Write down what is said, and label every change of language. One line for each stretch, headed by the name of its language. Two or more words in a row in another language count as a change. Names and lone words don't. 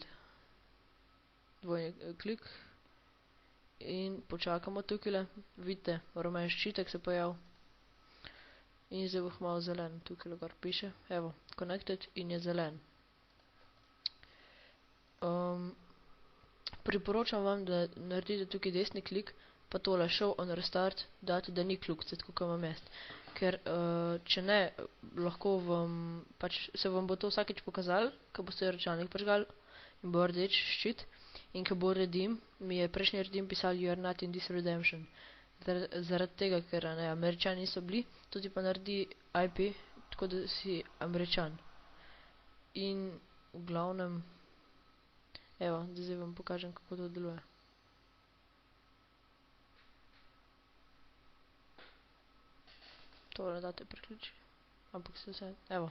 Slovenian: Dvojni klik in počakamo tukajle, vidite, rumen ščitek se pojav in zdaj bo malo zelen, tukajle gor piše, evo, connected in je zelen. Priporočam vam, da naredite tukaj desni klik, pa tole
English: show on restart,
Slovenian: date, da ni kljukice, tako kot imam jaz. Ker če ne, lahko vam, pač se vam bo to vsakeč pokazalo, ko boste računalnik prižgali in bo rdeč ščit. In ko bo redeem, mi je prejšnji redeem pisal
English: you are not in this redemption.
Slovenian: Zaradi tega, ker ne, Američani niso bili, to ti pa naredi IP, tako da si Američan. In v glavnem, evo, zdaj vam pokažem, kako to deluje. Tole date priključi, ampak se vse, evo.